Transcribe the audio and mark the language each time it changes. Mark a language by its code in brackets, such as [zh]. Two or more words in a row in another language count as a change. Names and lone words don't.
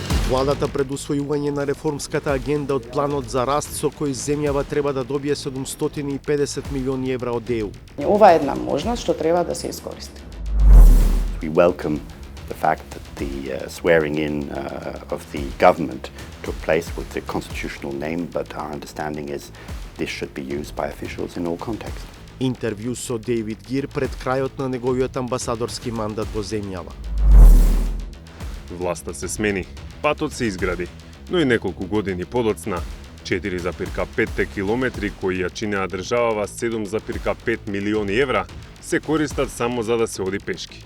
[mk] Владата пред усвојување на реформската агенда од планот за раст со кој земјава треба да добие 750 милиони евра од ЕУ. Ова е една можност што треба да се искористи. [en] We welcome the fact that the swearing in of the government took place with the constitutional name, but our understanding is this should be used by officials in all contexts. [mk] Интервју со Дейвид Гир пред крајот на неговиот амбасадорски мандат во земјава. Власта се смени, патот се изгради, но и неколку години подоцна, 4,5 километри кои ја чинеа државава 7,5 милиони евра, се користат само за да се оди пешки.